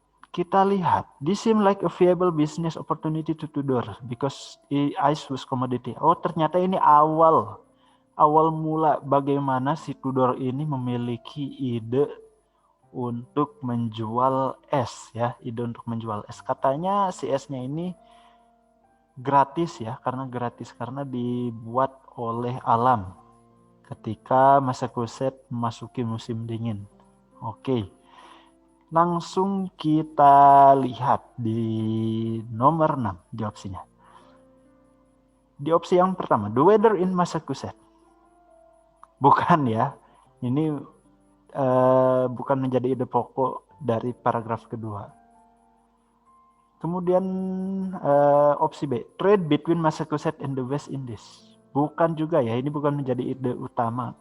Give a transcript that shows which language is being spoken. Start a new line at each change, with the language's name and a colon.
Indonesian: Kita lihat,
English: this seemed like a viable business opportunity to Tudor because ice was commodity.
Indonesian: Oh, ternyata ini awal mula bagaimana si Tudor ini memiliki ide untuk menjual es ya, Katanya si esnya ini gratis karena dibuat oleh alam ketika Massachusetts memasuki musim dingin. Oke. Langsung kita lihat di nomor 6 di opsinya. Di opsi yang pertama,
English: the weather in Massachusetts.
Indonesian: Bukan ya. Ini bukan menjadi ide pokok dari paragraf kedua. Kemudian opsi B,
English: trade between Massachusetts and the West Indies.
Indonesian: Bukan juga ya, ini bukan menjadi ide utama.